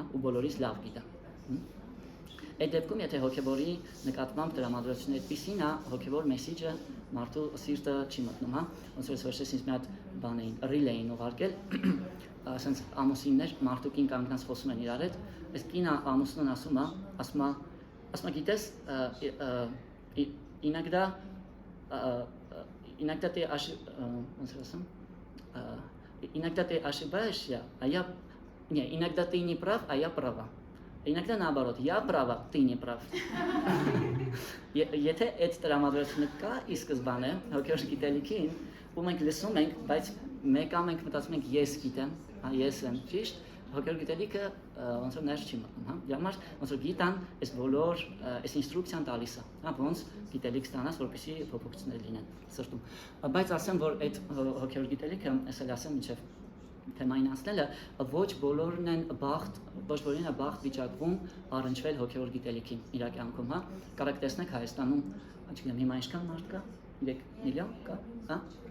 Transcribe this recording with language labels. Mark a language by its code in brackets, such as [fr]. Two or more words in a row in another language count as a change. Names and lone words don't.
[hy] ու բոլորից լավ գիտեմ։ Այդ դեպքում, եթե հոգևորի նկատմամբ տրամադրությունը այդպիսին է, հոգևոր մեսիջը մարդու սիրտը չի մտնում, հա։ Ոնց որ վերջերս ինձ մի հատ բան էին, ռիլ էին ուղարկել, ասենց ամուսիններ, մարդու կին կանգնած խոսում են իրար հետ, այս կինը ամուսնուն ասում է, գիտես, [ru] иногда ты иногда ты ошибаешься, а я не, иногда ты не прав, а я права. Иногда наоборот, я права, ты не прав. [hy] Եթե այդ տրամադրությունը կա ի սկզբանե հոգևոր գիտելիքին, ու մենք լսում ենք, բայց մեկը մենք մտածում ենք ես գիտեմ, հա, ես եմ ճիշտ, հոգևոր գիտելիքը ոնց որ ներս չի մտնում, հա։ Դրա համար ոնց որ գիտան այս բոլոր այս ինստրուկցիան տալիս է, հա, ոնց գիտելիք ստանաս, որպեսզի փոփոխություններ լինեն սրտում։ Բայց ասեմ, որ այդ հոգևոր գիտելիքը, ասել ասեմ, ինչեվ թեմային անցնելը, ոչ բոլորն են բախտ վիճակվում առնչվել հոգևոր գիտելիքին իր կյանքում, հա։ Կարակ տեսնեք Հայաստանում, չգիտեմ, հիմա ինչքան մարդ կա, 3 միլիոն կա, հա։